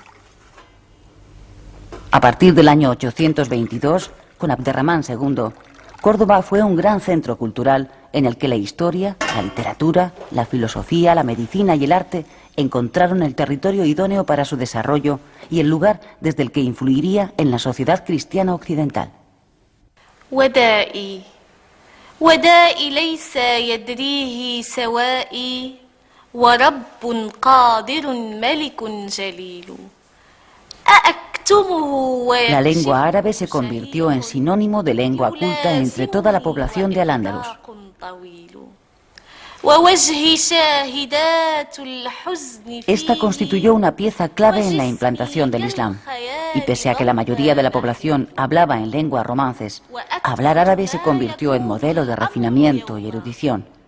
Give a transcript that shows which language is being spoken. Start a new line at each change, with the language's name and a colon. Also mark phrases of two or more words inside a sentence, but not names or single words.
Spanish: A partir del año 822, con Abderramán II, Córdoba fue un gran centro cultural en el que la historia, la literatura, la filosofía, la medicina y el arte encontraron el territorio idóneo para su desarrollo y el lugar desde el que influiría en la sociedad cristiana occidental.
Arabic: ودائي ودائي ليس يدريه سوائي ورب قادر ملك جليل
Spanish: La lengua árabe se convirtió en sinónimo de lengua culta entre toda la población de Al-Ándalus. Esta constituyó una pieza clave en la implantación del Islam, y pese a que la mayoría de la población hablaba en lenguas romances, hablar árabe se convirtió en modelo de refinamiento y erudición.